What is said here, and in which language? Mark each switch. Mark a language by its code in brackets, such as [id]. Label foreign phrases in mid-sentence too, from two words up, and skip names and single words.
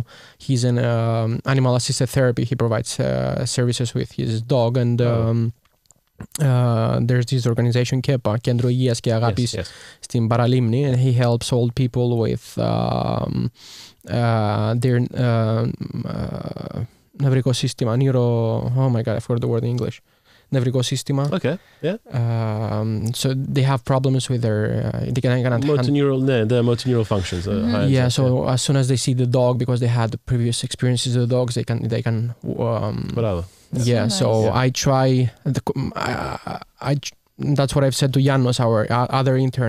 [en] He's an animal assisted therapy. He provides services with his dog, and there's this organization KEPA, Κέντρο Υγείας και Αγάπης στην Παραλίμνη, and he helps old people with their [el] νευρικό σύστημα, [en] oh my god, I forgot the word in English. [el] Νευρικό σύστημα. [en] Okay, yeah. So they have problems with their motor neural functions. So as soon as they see the dog, because they had the previous experiences with the dogs, they can whatever. I try. That's what I've said to Janos, our other intern.